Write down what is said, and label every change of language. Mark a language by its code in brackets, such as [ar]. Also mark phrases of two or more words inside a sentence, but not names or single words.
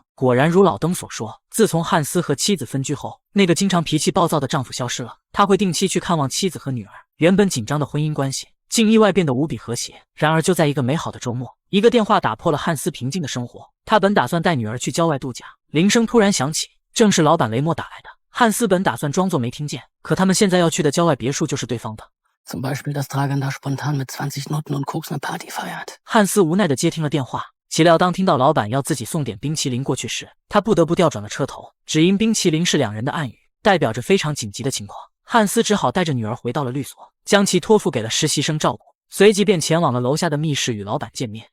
[zh] 果然如老登所说，自从汉斯和妻子分居后，那个经常脾气暴躁的丈夫消失了，他会定期去看望妻子和女儿，原本紧张的婚姻关系竟意外变得无比和谐。然而就在一个美好的周末，一个电话打破了汉斯平静的生活。他本打算带女儿去郊外度假，铃声突然响起，正是老板雷默打来的。汉斯本打算装作没听见，可他们现在要去的郊外别墅就是对方的。 [de] Zum Beispiel, dass Dragan da spontan mit 20 Nutten und Koks eine Party feiert. [zh] 汉斯无奈地接听了电话，岂料当听到老板要自己送点冰淇淋过去时，他不得不调转了车头，只因冰淇淋是2人的暗语，代表着非常紧急的情况。汉斯只好带着女儿回到了律所，将其托付给了实习生照顾，随即便前往了楼下的密室与老板见面。